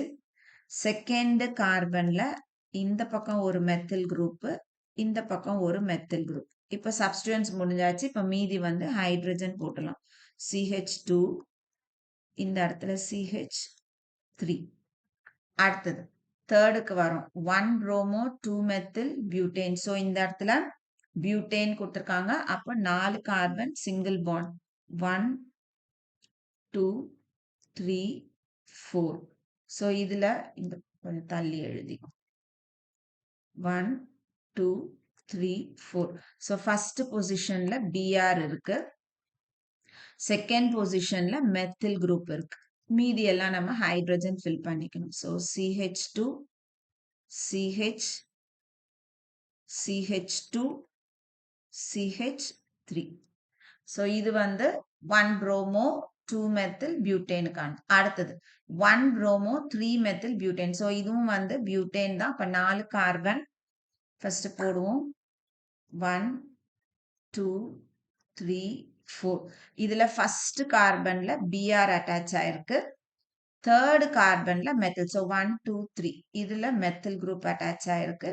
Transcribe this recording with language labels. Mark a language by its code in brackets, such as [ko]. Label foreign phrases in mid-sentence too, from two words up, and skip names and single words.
[en] second carbonல [ta] இந்த பக்கம் ஒரு [en] methyl group, [ta] இந்த பக்கம் ஒரு [en] methyl group. [ta] இப்போ சப்ஸ்டிடன்ஸ் முடிஞ்சாச்சு. இப்போ மீதி வந்து ஹைட்ரஜன் போட்டலாம். CH2 இந்த இடத்துல CH3. அடுத்தது தேர்டுக்கு வரும் [en] 1 bromo 2 methyl butane. [ta] ஸோ இந்த இடத்துல பியூட்டேன் கொடுத்துருக்காங்க. அப்போ [en] 4 carbon single bond [ta] 1 2 3 4. ஸோ இதுல இந்த கொஞ்சம் தள்ளி எழுதிக்கும் 1 2 3 4. ஸோ [en] first positionல [ta] பிஆர் இருக்கு. [en] second positionல methyl group [ta] இருக்கு. மீதி எல்லாம் நம்ம ஹைட்ரஜன் ஃபில் பண்ணிக்கணும். ஸோ CH2 CH CH2 CH3. [en] ஸோ [ta] இது வந்து [en] 1 bromo 2 methyl butaneக்கான. அடுத்தது 1 bromo 3 methyl butane. [ta] ஸோ இதுவும் வந்து பியூட்டேன் தான். அப்ப [en] 4 carbon first [ta] போடுவோம். 1 2 3 4. இதுல [en] first carbonல [ta] பிஆர் அட்டாச் ஆயிருக்கு. [en] third carbonல methyl. [ta] ஸோ 1 2 3 இதுல [en] methyl group [ta] அட்டாச் ஆயிருக்கு.